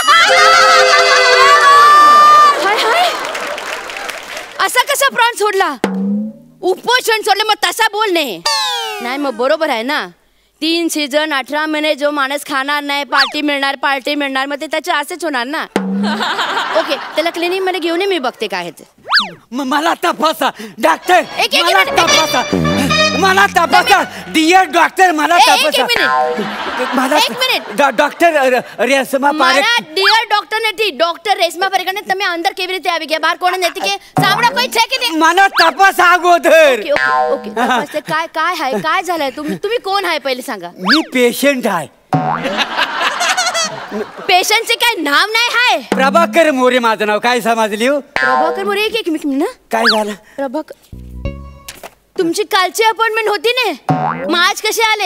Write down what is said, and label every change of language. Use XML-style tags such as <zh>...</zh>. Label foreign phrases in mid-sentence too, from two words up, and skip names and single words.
<mr>हाय हाय असा कसा प्राण सोडला उपोषण सोडले मग तसा बोलणे नाही मग बरोबर आहे ना 3 सीझन 18 महिने जो माणूस खाणार नाही पार्टी मिळणार मग ते त्याचे असेच होणार ना ओके त्याला क्लिनिक मध्ये घेऊन मी बघते काय आहे मला तपासा डॉक्टर मला तपासा डियर डॉक्टर मला तपासा एक मिनिट डॉक्टर રેશમા પારેખ</mr> <gu>મારા ડિયર ડોક્ટર નથી ડોક્ટર રેશમા પારેખ ને તમે અંદર કેવી રીતે આવી ગયા બહાર કોણ નથી કે સાંભળો કોઈ છે કે નહીં</gu> <mr>मला तपास अगोदर ओके तपासते काय काय आहे काय झालंय तुम्ही कोण आहे पहिले सांगा मी पेशंट आहे पेशंटचे काय नाव नाही आहे प्रभाकर मोरे माझं नाव काय समजली प्रभाकर मोरे एक मिनिट ना काय झालं प्रभाकर तुमची कालची अपॉइंटमेंट होती ने मग आज कसे आले</mr>